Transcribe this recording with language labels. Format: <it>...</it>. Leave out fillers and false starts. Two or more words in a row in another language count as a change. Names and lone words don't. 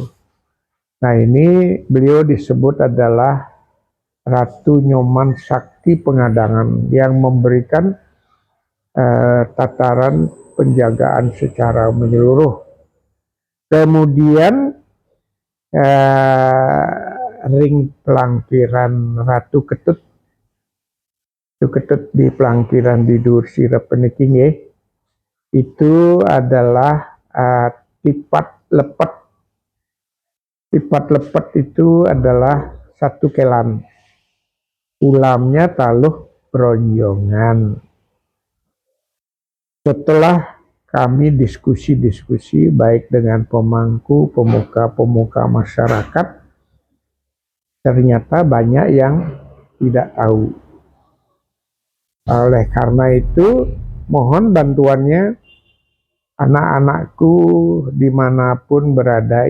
<id>Nah, ini beliau disebut adalah Ratu Nyoman Sakti Pengadangan yang memberikan tataran penjagaan secara menyeluruh. Kemudian ring pelangkiran Ratu Ketut di pelangkiran di Dur Sirep Peniking ya, itu adalah tipat lepet. Tipat lepet itu adalah satu kelan,</id> <ban>ulamnya taluh bronjongan.</ban> <id>Setelah kami diskusi-diskusi baik dengan pemangku, pemuka-pemuka masyarakat, ternyata banyak yang tidak tahu. Oleh karena itu, mohon bantuannya anak-anakku dimanapun berada.</id>